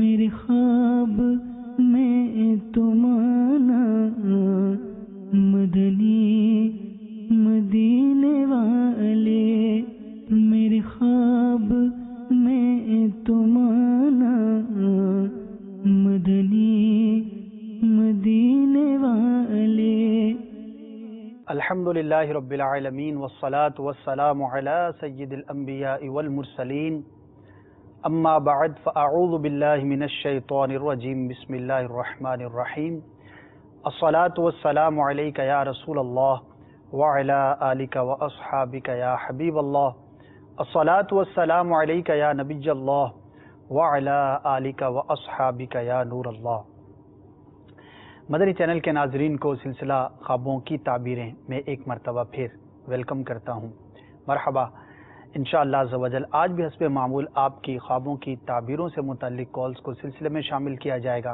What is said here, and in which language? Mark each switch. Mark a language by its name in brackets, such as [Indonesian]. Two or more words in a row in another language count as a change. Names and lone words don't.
[Urdu] خواب میں تمانا مدنی مدینے والے، میرے خواب میں تمانا مدنی مدینے والے. [Arabic] الحمد لله رب العالمين والصلاة والسلام على سيد الأنبياء والمرسلين، أما بعد فأعوذ بالله من الشيطان الرجيم، بسم الله الرحمن الرحيم. الصلاة والسلام عليك يا رسول الله وعلى آلك وأصحابك يا حبيب الله، الصلاة والسلام عليك يا نبي الله وعلى آلك وأصحابك يا نور الله. [Urdu] مدنی چینل کے ناظرین کو سلسلہ خوابوں کی تعبیریں میں ایک مرتبہ پھر ویلکم کرتا ہوں. मरहबा, [Arabic] إن شاء الله عز وجل [Urdu] آج بھی حسب معمول آپ کی خوابوں کی تعبیروں سے متعلق کالز کو سلسلے میں شامل کیا جائے گا.